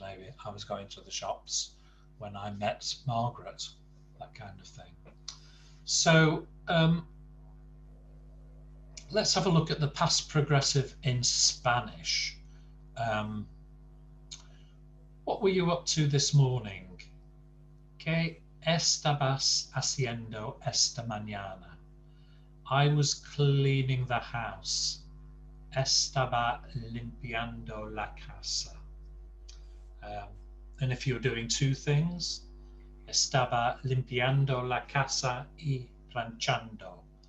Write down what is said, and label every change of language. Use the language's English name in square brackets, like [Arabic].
[English] Maybe I was going to the shops when I met Margaret, that kind of thing. So let's have a look at the past progressive in Spanish. What were you up to this morning? [Spanish] ¿Qué estabas haciendo esta mañana? [English] I was cleaning the house. [Spanish] Estaba limpiando la casa. [English] And if you're doing two things, [Spanish] estaba limpiando la casa y planchando.